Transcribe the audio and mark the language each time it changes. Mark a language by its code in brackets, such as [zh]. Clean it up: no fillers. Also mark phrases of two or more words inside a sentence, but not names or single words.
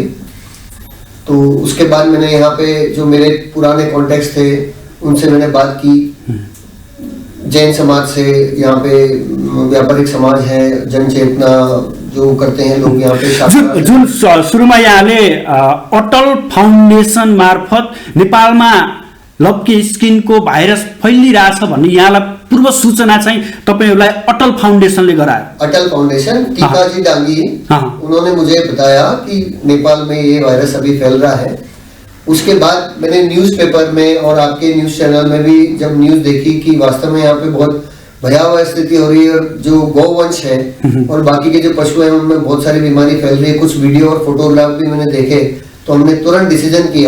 [hi] तो उसके बाद मैंने यहाँ पे जो मेरे पुराने कॉन्टेक्ट्स थे उनसे मैंने बात की। जैन समाज से, यहाँ पे व्यापारिक समाज है, जन चेतना जो करते हैं लोग यहाँ पे [ne] जुन सुरुमा यहाँले अटल फाउन्डेसन मार्फत नेपालमा [en] lumpy skin [ne] भाइरस फैलिरहेछ भन्ने यहाँलाई पूर्व सूचना चाहिँ तपाईहरुलाई अटल फाउन्डेसनले गरायो। [hi] अटल फाउंडेशन टीका जी डांगी, उन्होंने मुझे बताया कि नेपाल में ये वायरस अभी फैल रहा है उसके बाद मैंने न्यूज़पेपर में और आपके [en] news channel [hi] में भी जब न्यूज़ देखी कि वास्तव में यहाँ पे बहुत भयावह स्थिति हो रही है और जो गौवंश है और बाकी के जो पशु हैं उनमें बहुत सारी बीमारी फैल रही है, कुछ वीडियो और फोटोग्राफ भी मैंने देखे, तो हमने तुरंत डिसीजन किया।